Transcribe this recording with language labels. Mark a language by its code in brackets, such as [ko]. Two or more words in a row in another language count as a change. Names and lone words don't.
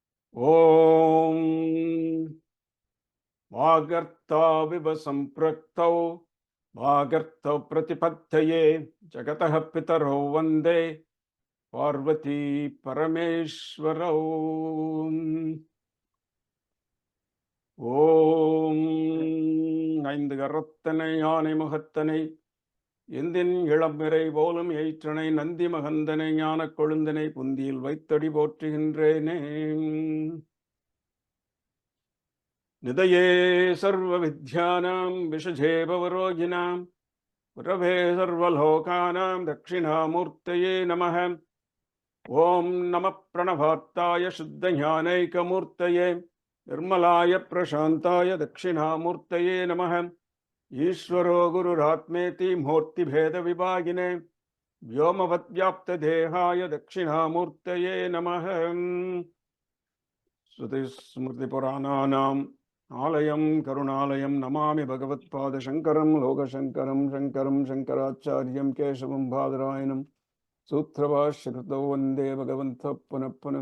[sa] ओम् वागर्था विव सम्पृक्तौ वागर्थ प्रतिपत्तये जगतः पितरौ वन्दे पार्वती परमेश्वरौ. [ta] Om ஐந்து கரத்தனை யானை முகத்தனை எந்தின் இளம்பிறை போலும் எயிற்றனை நந்தி மகந்தனை ஞான கொழுந்தனை புந்தியில் வைத்தடி போற்றுகின்றேனே. [sa] निधये सर्व विद्यानाम् भिषजे भवरोगिणाम् गुरवे सर्वलोकानाम् दक्षिणामूर्तये नमः. ओम् नमः प्रणवार्थाय शुद्ध ज्ञानैकमूर्तये निर्मलाय प्रशान्ताय दक्षिणामूर्तये नमः. ईश्वरो गुरुरात्मेति मूर्तिभेद विभागिने व्योमवद्व्याप्त देहाय दक्षिणामूर्तये नमः. श्रुतिस्मृतिपुराणानाम् आलयं करुणालयं नमामि भगवत्पादशङ्करं लोकशङ्करं शङ्करं शङ्कराचार्यं केशवं बादरायणं सूत्रभाष्यकृतौ वन्दे भगवन्तः पुनः पुनः.